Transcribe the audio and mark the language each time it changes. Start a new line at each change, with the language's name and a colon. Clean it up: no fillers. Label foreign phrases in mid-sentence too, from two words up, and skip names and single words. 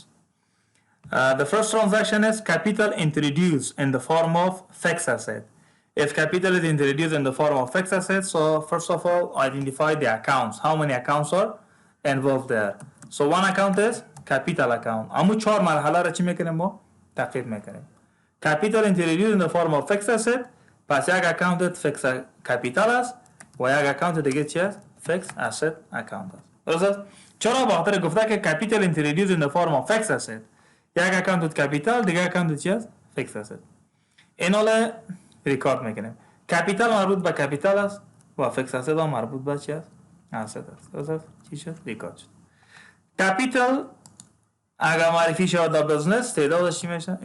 English: The first transaction is capital introduced in the form of fixed asset. If capital is introduced in the form of fixed asset, so first of all, identify the accounts. How many accounts are involved there? So one account is capital account.
Persian: امو 4 مرحله را چی میکنیم ما؟ تحقیق میکنیم.
English: capital introduced in the form of fixed asset،
Persian: پس یک
English: account fixed capital
Persian: است و یک اکانت دیگه چی است؟
English: fixed asset
Persian: اکانت است. درست؟ چرا؟ بخاطر گفته که
English: capital introduced in the form of fixed asset،
Persian: یک
English: account capital,
Persian: دیگه اکانت چی است؟
English: fixed asset.
Persian: اینا ریکارد میکنیم. کپیتال مربوط به کپیتال است و
English: fixed asset
Persian: هم مربوط به چی است؟ اسید است. درست؟ چی شد؟ ریکارد شد. کپیتال اگر معرفی شود در بزنس تعدادش چی میشه؟